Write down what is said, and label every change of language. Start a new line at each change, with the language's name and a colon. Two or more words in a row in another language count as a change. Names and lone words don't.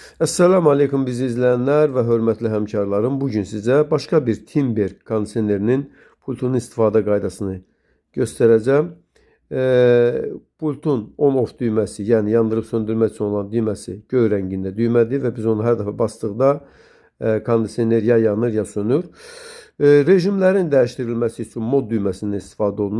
Turkish: Esselamu Aleyküm bizi izleyenler ve hürmetli hemkarlarım.
Azerbaijani: Bugün size başka bir Timber kondisionerinin pultunun istifadə qaydasını göstərəcəm. Pultun on-off düyməsi, yəni yandırıb söndürmək üçün olan düyməsi göy rəngində düymədir və biz onu hər dəfə basdıqda kondisioner ya yanır ya sönür. Rejimlərin dəyişdirilməsi üçün mod düyməsindən istifadə olunur.